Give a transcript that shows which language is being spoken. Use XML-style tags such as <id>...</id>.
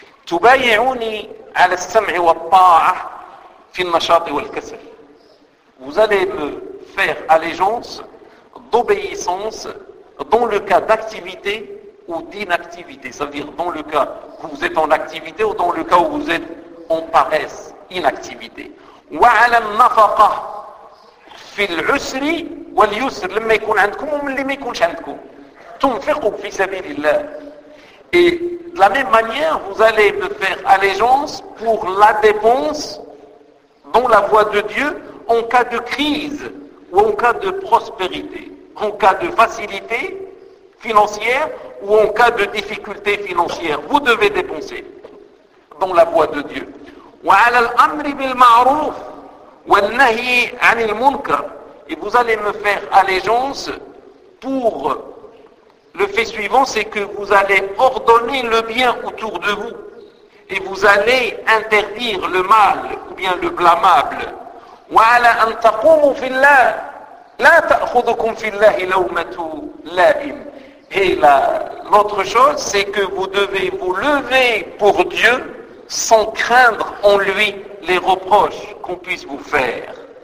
<fr>Vous allez me faire allégeance d'obéissance dans le cas d'activité ou d'inactivité. Ça veut dire dans le cas où vous êtes en activité ou dans le cas où vous êtes en paresse, inactivité.</fr> <ar>Wa ala nafaqa في العسر واليسر لما يكون عندكم ومن اللي ما يكونش عندكم تنفقوا في سبيل الله.</ar> <fr>Et de la même manière, vous allez me faire allégeance pour la dépense dans la voie de Dieu en cas de crise ou en cas de prospérité, en cas de facilité financière ou en cas de difficulté financière. Vous devez dépenser dans la voie de Dieu.</fr> <ar>وعلى الأمر بالمعروف والنهي عن المنكر.</ar> <fr>Et vous allez me faire allégeance pour le fait suivant, c'est que vous allez ordonner le bien autour de vous et vous allez interdire le mal ou bien le blâmable.</fr> <ar>وعلى أن تقوموا في الله لا تأخذكم في الله لومة لائم.</ar> <fr>Et la, l'autre chose, c'est que vous devez vous lever pour Dieu sans craindre en lui les reproches qu'on puisse vous faire.</fr>